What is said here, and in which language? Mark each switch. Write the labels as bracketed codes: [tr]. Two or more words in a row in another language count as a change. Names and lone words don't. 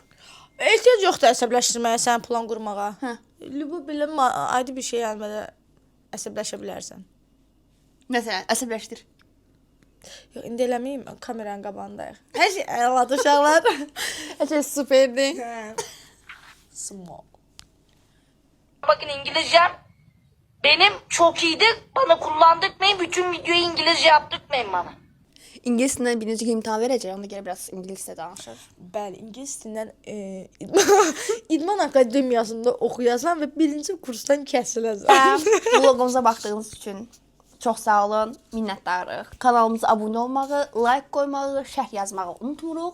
[az] Ehtiyac yoxdur əsəbləşdirməyə, sən plan qurmağa. Hə. Bu belə adi bir şey gəlmədə əsəbləşə bilərsən. Məsələn, əsəbləşdir. Yox, indi eləməyim, kameranın qabağındayıq. Hər şey əladır uşaqlar. Hər şey superdir. Small. [tr] Bakın İngilizcem benim çok iyiydi. Bana kullandırmayın. Bütün videoyu İngilizce yaptırmayın bana. [az] İngilis dilindən birinci gün imtahan verəcək, ona görə biraz ingiliscə danışır. Bəli, ingilis dilindən İdman Akademiyasında oxuyasan və birinci kursdan kəsiləsən. Vlogumuza baxdığınız üçün çox sağ olun, minnətdarıq. Kanalımıza abunə olmağı, like qoymağı, şərh yazmağı unutmuruq.